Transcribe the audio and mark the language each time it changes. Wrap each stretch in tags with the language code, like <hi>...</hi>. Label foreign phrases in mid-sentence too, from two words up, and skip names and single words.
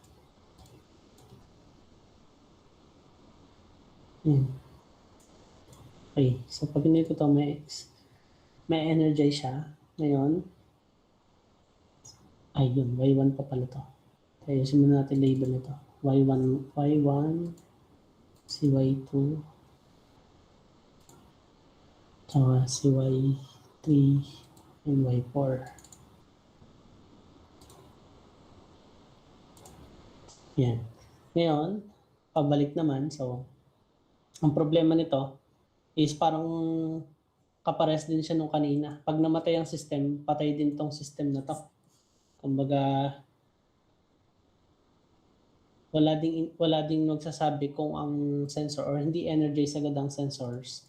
<tl>Yan. Okay, so pag pinilit ko to, may energize siya. Ngayon, ay yun, Y1 pa pala to. Kaya simulan natin label nito. Y1, si Y2, tsaka si Y3, and Y4. Yan. Ngayon, pabalik naman. So, ang problema nito is parang kapares din siya nung kanina. Pag namatay ang system, patay din tong system na to. Kumbaga, wala ding magsasabi kung ang sensor or hindi energize agad ang sensors.</tl>